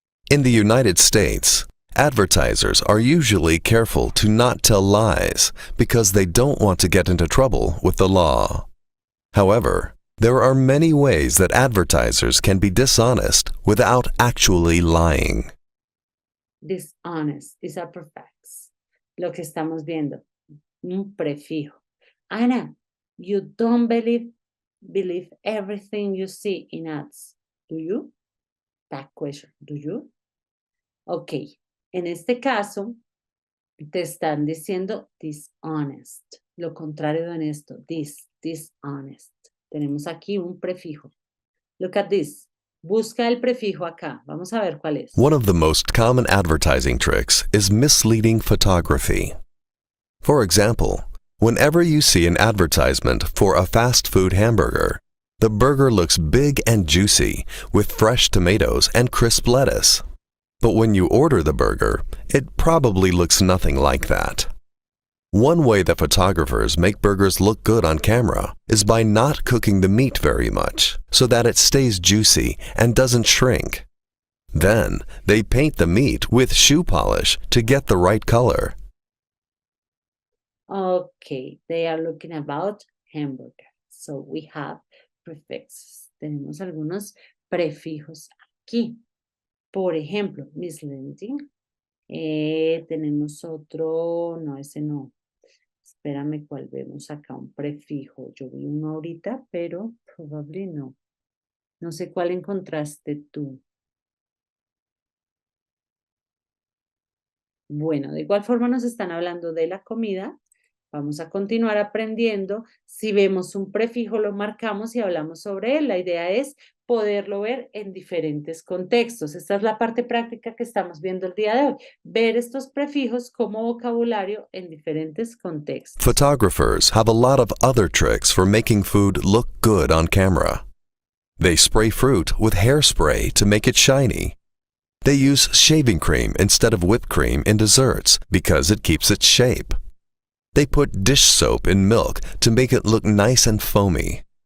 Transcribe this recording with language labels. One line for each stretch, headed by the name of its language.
English: In the United States, advertisers are usually careful to not tell lies because they don't want to get into trouble with the law. However, there are many ways that advertisers can be dishonest without actually lying. Dishonest is a prefix.
Spanish: Lo que estamos viendo, un prefijo.
English: Ana, you don't believe everything you see in ads. Do you? That question. Do you? Ok.
Spanish: En este caso, te están diciendo dishonest. Lo contrario de honesto. Dishonest. Tenemos aquí un prefijo.
English: Look at this.
Spanish: Busca el prefijo acá. Vamos a ver cuál es.
English: One of the most common advertising tricks is misleading photography. For example, whenever you see an advertisement for a fast food hamburger, the burger looks big and juicy with fresh tomatoes and crisp lettuce. But when you order the burger, it probably looks nothing like that. One way that photographers make burgers look good on camera is by not cooking the meat very much so that it stays juicy and doesn't shrink. Then, they paint the meat with shoe polish to get the right color. Okay, they are looking about hamburger. So we have prefixes.
Spanish: Tenemos algunos prefijos aquí. Por ejemplo, misleading. Tenemos otro, no, ese no. Espérame, ¿cuál vemos acá? Un prefijo. Yo vi uno ahorita, pero probablemente no. No sé cuál encontraste tú. Bueno, de igual forma nos están hablando de la comida. Vamos a continuar aprendiendo. Si vemos un prefijo, lo marcamos y hablamos sobre él. La idea es poderlo ver en diferentes contextos. Esta es la parte práctica que estamos viendo el día de hoy. Ver estos prefijos como vocabulario en diferentes contextos.
English: Photographers have a lot of other tricks for making food look good on camera. They spray fruit with hairspray to make it shiny. They use shaving cream instead of whipped cream in desserts because it keeps its shape. They put dish soap in milk to make it look nice and foamy.